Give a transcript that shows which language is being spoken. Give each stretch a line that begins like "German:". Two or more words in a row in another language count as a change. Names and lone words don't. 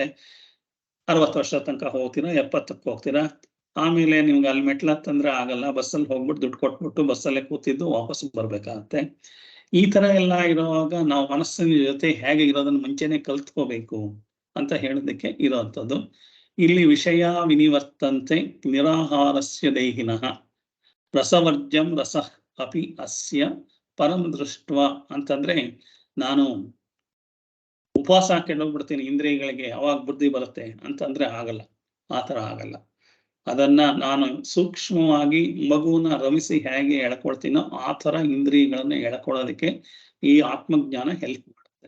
Kannada: 60 ವರ್ಷ ತನಕ ಹೋಗ್ತೀರಾ, 70ಕ್ಕೆ ಹೋಗ್ತೀರಾ, ಆಮೇಲೆ ನಿಮ್ಗೆ ಅಲ್ಲಿ ಮೆಟ್ಲತ್ತಂದ್ರೆ ಆಗಲ್ಲ, ಬಸ್ಸಲ್ಲಿ ಹೋಗ್ಬಿಟ್ಟು ದುಡ್ಡು ಕೊಟ್ಬಿಟ್ಟು ಬಸ್ಸಲ್ಲೇ ಕೂತಿದ್ದು ವಾಪಸ್ ಬರ್ಬೇಕಾಗತ್ತೆ. ಈ ತರ ಎಲ್ಲ ಇರುವಾಗ ನಾವು ಮನಸ್ಸಿನ ಜೊತೆ ಹೇಗೆ ಇರೋದನ್ನ ಮುಂಚೆನೆ ಕಲ್ತ್ಕೋಬೇಕು ಅಂತ ಹೇಳೋದಕ್ಕೆ ಇರೋಂಥದ್ದು. ಇಲ್ಲಿ
Sanskrit: ವಿಷಯ ವಿನಿವರ್ತಂತೆ ನಿರಾಹಾರಸ್ಯ ದೇಹಿನಃ ರಸವರ್ಜಂ ರಸ ಅಪಿ ಅಸ್ಯ ಪರಂ ದೃಷ್ಟ
Kannada: ಅಂತಂದ್ರೆ, ನಾನು ಉಪವಾಸ ಕೆಡೋಗ್ಬಿಡ್ತೀನಿ ಇಂದ್ರಿಯಗಳಿಗೆ, ಅವಾಗ ಬುದ್ಧಿ ಬರುತ್ತೆ ಅಂತಂದ್ರೆ ಆಗಲ್ಲ, ಆತರ ಆಗಲ್ಲ. ಅದನ್ನ ನಾನು ಸೂಕ್ಷ್ಮವಾಗಿ ಮಗುವನ್ನ ರಮಿಸಿ ಹೇಗೆ ಎಳ್ಕೊಳ್ತೀನೋ ಆ ತರ ಇಂದ್ರಿಯಗಳನ್ನ ಎಳ್ಕೊಳ್ಳೋದಕ್ಕೆ ಈ ಆತ್ಮಜ್ಞಾನ ಹೆಲ್ಪ್ ಮಾಡುತ್ತೆ.